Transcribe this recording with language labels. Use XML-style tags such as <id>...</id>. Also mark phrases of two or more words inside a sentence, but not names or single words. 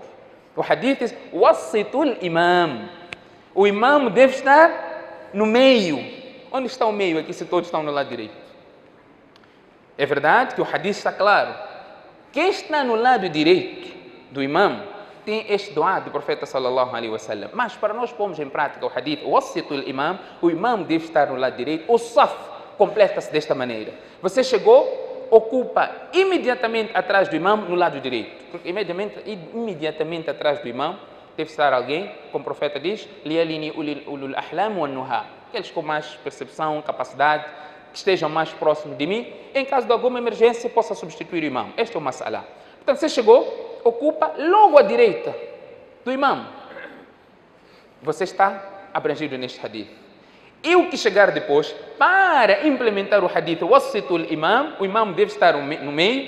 <pt>O hadith diz:</pt> <ar>وسطوا الإمام.</ar> <pt>O imam deve estar no meio. Onde está o meio aqui se todos estão no lado direito? É verdade que o hadith está claro. Quem está no lado direito do imam tem este dua do profeta</pt> <ar>صلى الله عليه وسلم.</ar> <pt>Mas para nós pormos em prática o hadith,</pt> <ar>وسطوا الإمام,</ar> <pt>o imam deve estar no lado direito. O saf completa-se desta maneira. Você chegou, ocupa imediatamente atrás do imam no lado direito. Porque imediatamente atrás do imam deve estar alguém, como o profeta diz,</pt> <ar>ليلني أولو الأحلام والنهى.</ar> <pt>Aqueles com mais percepção, capacidade, que estejam mais próximos de mim, em caso de alguma emergência, possa substituir o imam. Este é o mas'ala. Portanto, você chegou, ocupa logo à direita do imam. Você está abrangido neste hadith. E o que chegar depois, para implementar o hadith,</pt> <ar>وسطوا الإمام,</ar> <pt>o imam deve estar no meio.</pt>